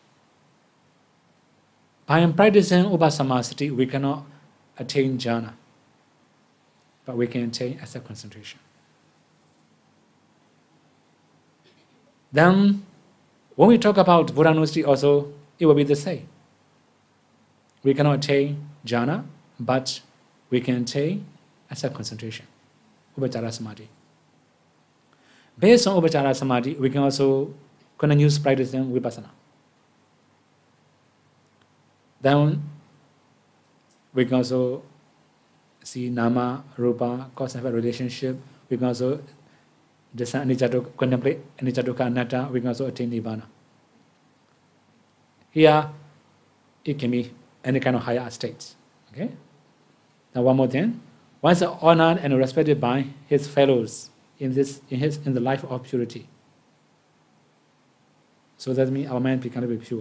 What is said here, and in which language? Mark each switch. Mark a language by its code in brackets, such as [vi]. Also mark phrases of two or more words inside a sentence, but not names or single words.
[en] By practicing upasamasati, we cannot attain jhana, but we can attain asset concentration. Then, when we talk about Buddhanussati also, it will be the same. We cannot attain jhana, but we can attain asset concentration, [pi] upachara samadhi. [en] Based on [pi] upachara samadhi, [en] we can also continue practicing vipassana. Then we can also see [pi] nama, rupa, [en] cause and effect relationship. We can also contemplate [pi] anicca, dukkha, anatta. [en] We can also attain Nibbāna. Here, it can be any kind of higher state. Okay. Now one more thing. One is honored and respected by his fellows in the life of purity. So that means our mind becomes to be pure.